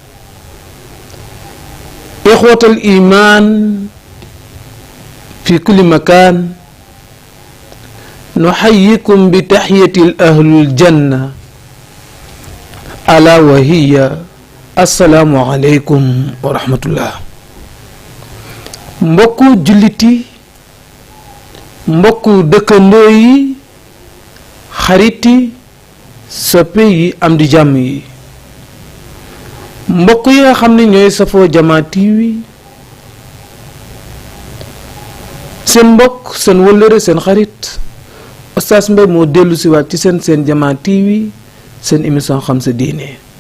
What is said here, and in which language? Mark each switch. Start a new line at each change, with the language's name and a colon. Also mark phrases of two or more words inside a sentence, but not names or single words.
Arabic: إخوة الإيمان في كل مكان، نحييكم بتحية أهل الجنة ألا وهي السلام عليكم ورحمة الله.
Wolof: mbokku julliti, mbokku dëkkandoo yi, xarit yi, soppe yi, am di jàmm yi, mbokk yi nga xam ne ñooy safoo Jamaa TV, seen mbokk, seen wëllëre, seen xarit Oustaz Mbaye moo dellu si waat ci seen Jamaa TV, seen émission xam sa diine.